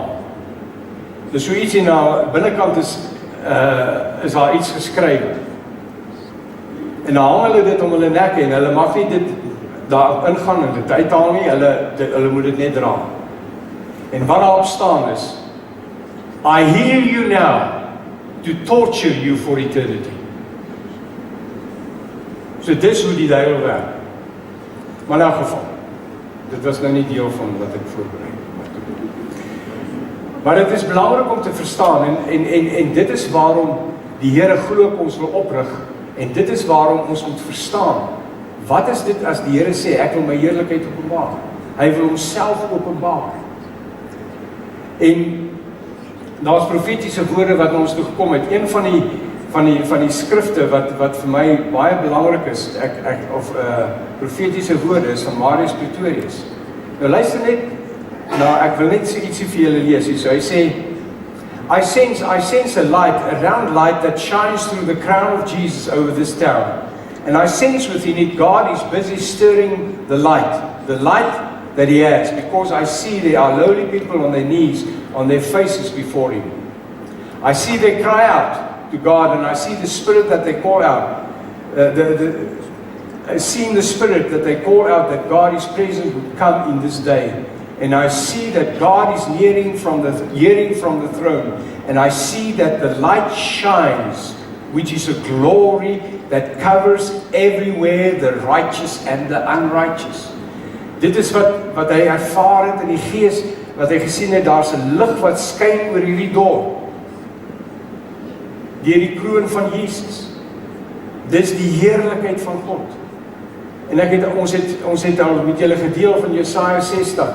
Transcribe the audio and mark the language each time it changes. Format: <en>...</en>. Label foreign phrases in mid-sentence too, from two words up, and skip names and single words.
<af>Dus so ietsie na binnekant is daar iets geskryf. En dan hang hulle dit om hulle nekke en hulle mag nie dit daar ingaan en dit uithaal nie, hulle moet dit net dra. En wat daarop staan is,</af> <en>I heal you now to torture you for eternity.</en> <af>So dis hoe die duiwel werk. Maar in elk geval, dit was nou nie deel van wat ek voorberei het. Maar dit is belangrik om te verstaan, en dit is waarom die Here glo ons wil oprig, en dit is waarom ons moet verstaan, wat is dit as die Here sê, ek wil my heerlikheid openbaar? Hy wil homself openbaar. En daar's profetiese woorde wat ons toe gekom het. Een van die skrifte wat vir my baie belangrik is, profetiese woorde is van Marius Pretorius. Nou luister net, ek wil net ietsie vir julle lees hier. So hy sê,</af> <en>I sense a light, a round light that shines through the crown of Jesus over this town. And I sense within it God is busy stirring the light that he has, because I see there are lowly people on their knees, on their faces before him. I see they cry out to God, and I see the spirit that they call out. I see in the spirit that they call out that God is present would come in this day. And I see that God is hearing from the throne. And I see that the light shines, which is a glory that covers everywhere the righteous and the unrighteous.</en> <af>Dit is wat hy ervaar het in die gees, wat hy gesien het, daar's 'n lig wat skyn oor hierdie dorp. Deur die kroon van Jesus. Dis die heerlikheid van God. En ons het al met julle gedeel van Jesaja 60.</af>